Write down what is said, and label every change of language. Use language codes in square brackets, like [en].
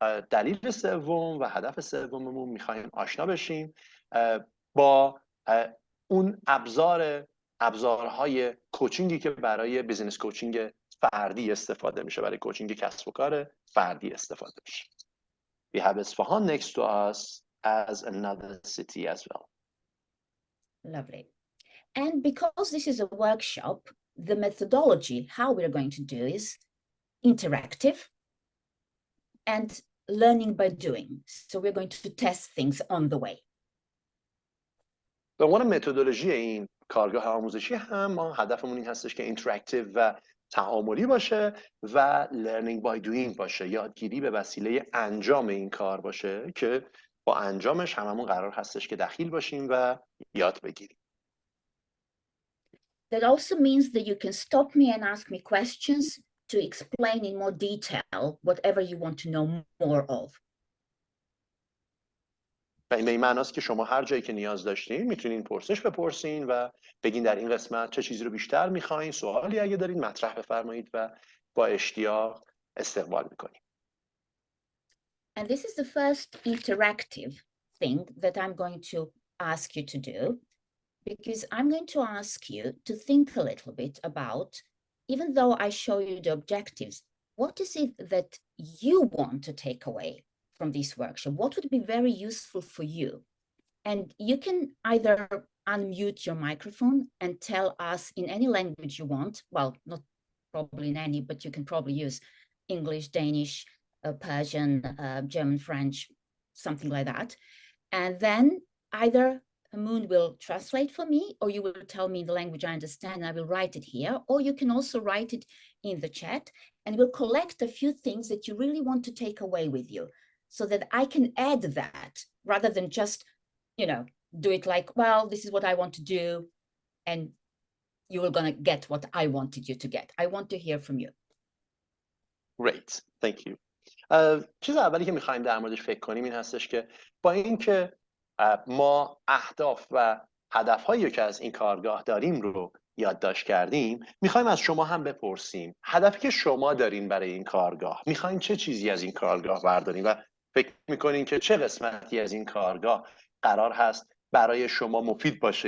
[fa] دلیل سوم و هدف سوممون میخوایم آشنا بشیم با اون ابزارهای کوچینگی که برای بیزینس کوچینگ فردی استفاده میشه، برای کوچینگ کسب و کار فردی استفاده میشه. [en] We have Isfahan next to us as another city as well. Lovely. And because this is a workshop, the methodology, how we're going to do is interactive and learning by doing. So we're going to test things on the way. [fa] به عنوان متدولوژی این کارگاه آموزشی هم ما هدفمون این هستش که اینتراکتیو و تعاملی باشه و [en] learning by doing [fa] باشه، یادگیری به وسیله انجام این کار باشه که با انجامش هممون قرار هستش که دخیل باشیم و یاد بگیریم. [en] That also means that you can stop me and ask me questions to explain in more detail whatever you want to know more of. [fa] و این به این معناست که شما هر جایی که نیاز داشتین میتونین پرسش بپرسین و بگین در این قسمت چه چیزی رو بیشتر میخواین، سوالی اگه دارین مطرح بفرمایید و با اشتیاق استقبال میکنیم. [en] And this is the first interactive thing that I'm going to ask you to do, because I'm going to ask you to think a little bit about, even though I show you the objectives, what is it that you want to take away from this workshop? What would be very useful for you? And you can either unmute your microphone and tell us in any language you want. Well, not probably in any, but you can probably use English, Danish, Persian, German, French, something like that. And then either Hooman will translate for me, or you will tell me the language I understand and I will write it here, or you can also write it in the chat and we'll collect a few things that you really want to take away with you, so that I can add that rather than just, you know, do it like, well, this is what I want to do and you were going to get what I wanted you to get. I want to hear from you. Great, thank you. [fa] چیز اولی که میخوایم در موردش فکر کنیم این هستش که با اینکه ما اهداف و هدفهایی که از این کارگاه داریم رو یادداشت کردیم، میخوایم از شما هم بپرسیم هدفی که شما دارین برای این کارگاه، میخواین چه چیزی از این کارگاه بردارین و فکر میکنین که چه قسمتی از این کارگاه قرار هست برای شما مفید باشه.